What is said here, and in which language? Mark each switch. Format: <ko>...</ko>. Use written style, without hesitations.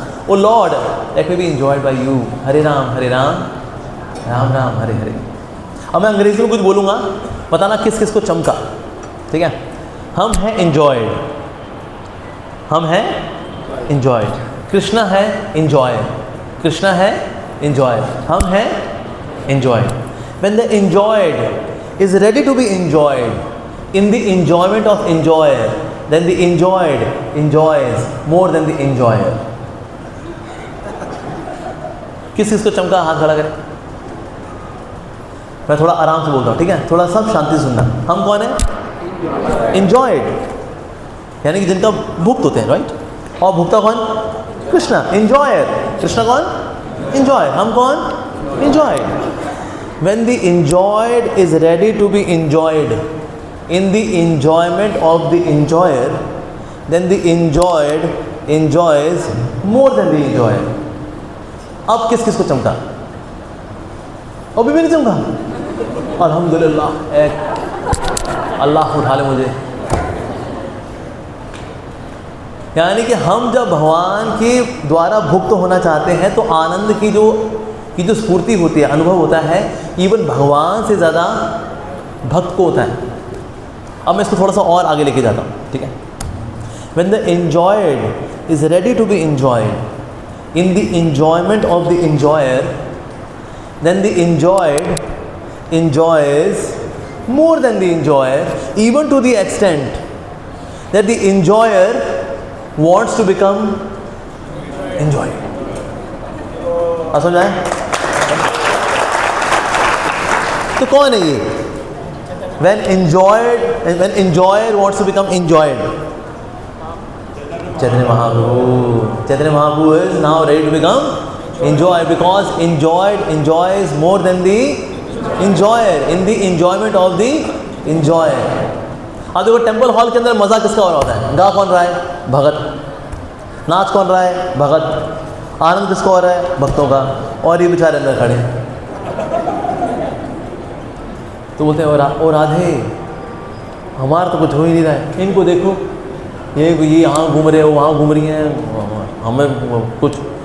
<en>Oh Lord let me be enjoyed by you.</en> <sa>हरे राम राम राम हरे हरे।</sa> <hi>अब मैं अंग्रेजी में कुछ बोलूँगा, बताना किस किस को चमका, ठीक है? हम हैं इंजॉयड, हम हैं इंजॉयड, कृष्णा है इंजॉय, कृष्णा है इंजॉय, हम हैं enjoyed.</hi> <en>When the enjoyed is ready to be enjoyed in the enjoyment of enjoyer, then the enjoyed enjoys more than the enjoyer.</en> <hi>किस किस को चमका? हाथ खड़ा करें। मैं थोड़ा आराम से बोलता हूँ, ठीक है? थोड़ा सब शांति से सुनना। हम कौन है? enjoyed, यानी कि जिनका भुक्त होते हैं, राइट? और भुक्ता कौन? कृष्णा। enjoyer, कृष्णा कौन? enjoy। हम कौन? enjoyed.</hi> <en>When the enjoyed is ready to be enjoyed in the enjoyment of the enjoyer, then the enjoyed enjoys more than the enjoyer.</en> <hi>अब किस किस को चमका? अभी भी नहीं चमका? अल्हम्दुलिल्लाह, एक अल्लाह उठा ले मुझे। यानी कि हम जब भगवान के द्वारा भुक्त होना चाहते हैं तो आनंद की जो स्फूर्ति होती है, अनुभव होता है, इवन भगवान से ज़्यादा भक्त को होता है। अब मैं इसको थोड़ा सा और आगे लेके जाता हूँ, ठीक है?</hi> <en>When the enjoyed is ready to be enjoyed in the enjoyment of the enjoyer, then the enjoyed enjoys more than the enjoyer, even to the extent that the enjoyer wants to become enjoyed.</en> <hi>आप समझ आए? तो कौन है ये?</hi> <en>When enjoyer wants to become enjoyed, Chaitanya Mahaprabhu is now ready to become enjoy, because enjoys more than the enjoyer, in the enjoyment of the enjoyer.</en> <hi>अब देखो temple hall के अंदर मज़ा किसका हो रहा होता है? गा कौन रहा है? भगत। नाच कौन रहा है? भगत। आनंद किसका हो रहा है? भक्तों का। और ये बेचारे अंदर खड़े हैं। तो बोलते हैं ओ राधे, हमारा तो कुछ हो ही नहीं रहा है, इनको देखो, ये यहाँ घूम रहे हो, वहाँ घूम रही हैं, हमें कुछ।</hi>